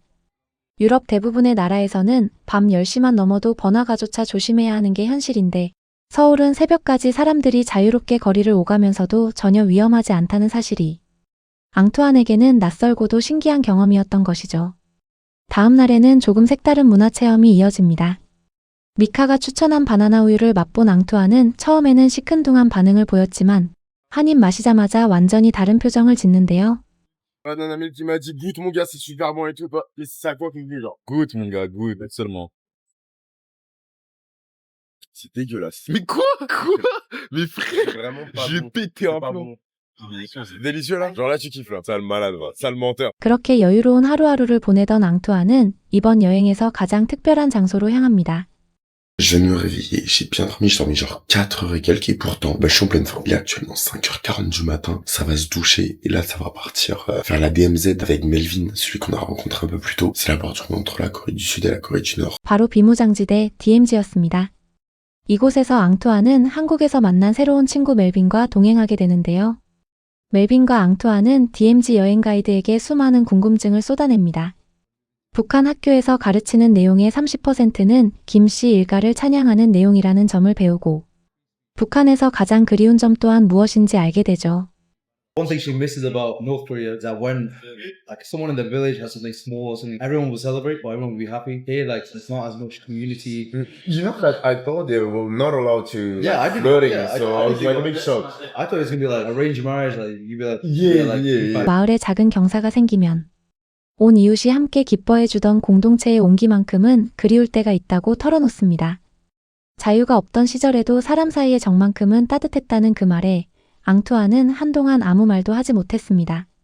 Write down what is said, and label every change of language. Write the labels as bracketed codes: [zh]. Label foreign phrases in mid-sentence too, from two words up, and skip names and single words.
[ko] 유럽 대부분의 나라에서는 밤 10시만 넘어도 번화가조차 조심해야 하는 게 현실인데 서울은 새벽까지 사람들이 자유롭게 거리를 오가면서도 전혀 위험하지 않다는 사실이 앙투안에게는 낯설고도 신기한 경험이었던 것이죠. 다음 날에는 조금 색다른 문화체험이 이어집니다. 미카가 추천한 바나나 우유를 맛본 앙투안은 처음에는 시큰둥한 반응을 보였지만 한 입 마시자마자 완전히 다른 표정을 짓는데요. [fr] Un ami qui m'a dit goûte mon gars, c'est super bon et tout. Et c'est à quoi qu'il me dit genre goûte mon gars, goûte seulement. C'est dégueulasse. Mais quoi? Quoi? Mais frère, vraiment pas j'ai bon. Pété un plomb. C'est délicieux là. Genre là tu kiffes là. Sale malade, va. Sale menteur. [ko] 그렇게 여유로운 하루하루를 보내던 앙투아는 이번 여행에서 가장 특별한 장소로 향합니다. [fr] Je vais me réveiller, j'ai bien dormi, j'ai dormi genre 4 heures et quelques, et pourtant, je suis en pleine forme. Il est actuellement 5h40 du matin, ça va se doucher, et là, ça va partir faire la DMZ avec Melvin, celui qu'on a rencontré un peu plus tôt. C'est la bordure entre la Corée du Sud et la Corée du Nord. [ko] 바로 비무장지대 DMZ였습니다. 이곳에서 앙투아는 한국에서 만난 새로운 친구 멜빈과 동행하게 되는데요. 멜빈과 앙투아는 DMZ 여행 가이드에게 수많은 궁금증을 쏟아냅니다. 북한 학교에서 가르치는 내용의 30%는 김씨 일가를 찬양하는 내용이라는 점을 배우고 북한에서 가장 그리운 점 또한 무엇인지 알게 되죠. [en] One thing she misses about North Korea is that when like someone in the village has something small or something, everyone will celebrate, or everyone will be happy. Here, like there's not as much community. You know that I thought they were not allowed to Yeah, I did. flirting, Yeah, so I was like a big shock. I thought it was gonna be like arranged marriage, like you'd be like, Yeah. [ko] 마을에 작은 경사가 생기면 온 이웃이 함께 기뻐해주던 공동체의 온기만큼은 그리울 때가 있다고 털어놓습니다. 자유가 없던 시절에도 사람 사이의 정만큼은 따뜻했다는 그 말에 앙투아는 한동안 아무 말도 하지 못했습니다.